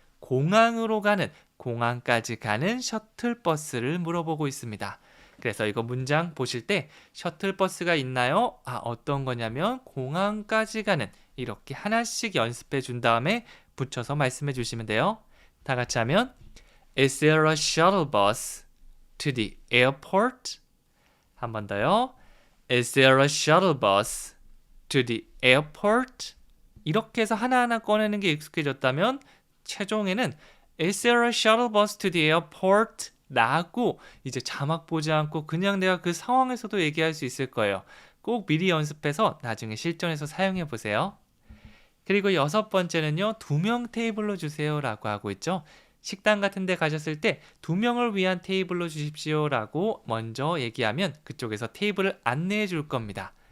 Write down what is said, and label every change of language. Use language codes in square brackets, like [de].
[ko] 공항으로 가는, 공항까지 가는 셔틀버스를 물어보고 있습니다. 그래서 이거 문장 보실 때 셔틀버스가 있나요? 어떤 거냐면 공항까지 가는, 이렇게 하나씩 연습해 준 다음에 붙여서 말씀해 주시면 돼요. 다 같이 하면 [en] Is there a shuttle bus to the airport? [ko] 한 번 더요. [en] Is there a shuttle bus to the airport? [ko] 이렇게 해서 하나하나 꺼내는 게 익숙해졌다면 최종에는 [en] Is there a shuttle bus to the airport? [ko] 라고 이제 자막 보지 않고 그냥 내가 그 상황에서도 얘기할 수 있을 거예요. 꼭 미리 연습해서 나중에 실전에서 사용해 보세요. 그리고 6번째는요. 2명 테이블로 주세요 라고 하고 있죠. 식당 같은 데 가셨을 때 2명을 위한 테이블로 주십시오 라고 먼저 얘기하면 그쪽에서 테이블을 안내해 줄 겁니다.